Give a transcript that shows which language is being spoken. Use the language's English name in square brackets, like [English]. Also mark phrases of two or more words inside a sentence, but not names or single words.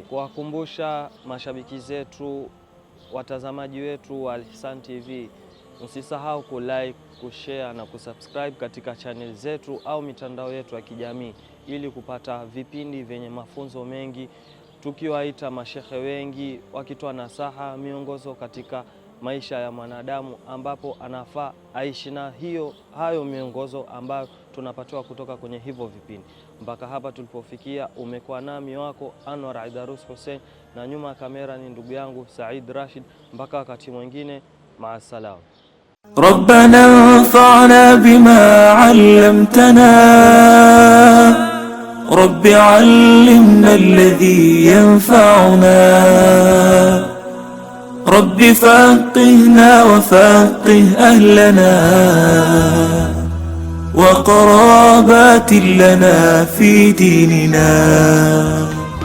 [Swahili] Kuwakumbusha mashabiki zetu, watazamaji wetu wa Al-Ihsan TV, msisahau kulike, kushare na kusubscribe katika channel zetu au mitandao yetu ya kijamii ili kupata vipindi vyenye mafunzo mengi, tukiwaita mashehe wengi wakitoa nasaha, miongozo katika maisha ya mwanadamu ambapo anafaa aishi na hayo miongozo ambayo tunapatiwa kutoka kwenye hivyo vipindi. Mpaka hapa tulipofikia, umekuwa nami wako Anwar Aidarus Hussein, na nyuma ya kamera ni ndugu yangu Said Rashid. Mpaka wakati mwingine, maasalam. [Arabic] ربنا انفعنا بما علمتنا، رب علمنا الذي ينفعنا، رب فقهنا وفقه أهلنا وقرابات لنا في ديننا.